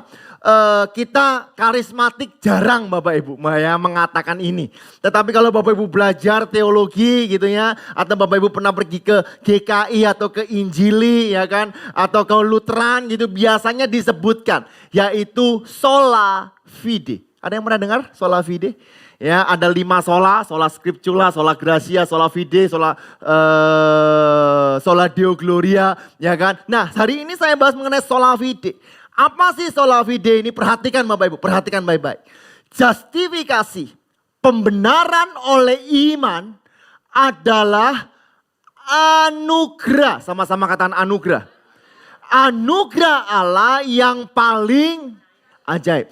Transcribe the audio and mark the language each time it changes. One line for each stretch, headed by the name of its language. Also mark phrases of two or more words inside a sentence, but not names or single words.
Indonesian: Kita karismatik jarang Bapak Ibu ya mengatakan ini. Tetapi kalau Bapak Ibu belajar teologi gitu ya, atau Bapak Ibu pernah pergi ke GKI atau ke Injili ya kan, atau ke Lutheran gitu, biasanya disebutkan yaitu
Latin: sola fide.
Indonesian: Ada yang pernah dengar
Latin: sola fide?
Indonesian: Ya, ada
Latin: 5 sola scriptura, sola gratia, sola fide, sola deo gloria,
Indonesian: ya kan. Nah, hari ini saya bahas mengenai
Latin: sola fide.
Indonesian: Apa sih
Latin: sola fide
Indonesian: ini? Perhatikan Bapak Ibu, perhatikan baik-baik. Justifikasi, pembenaran oleh iman adalah anugerah. Sama-sama katakan anugerah. Anugerah Allah yang paling ajaib.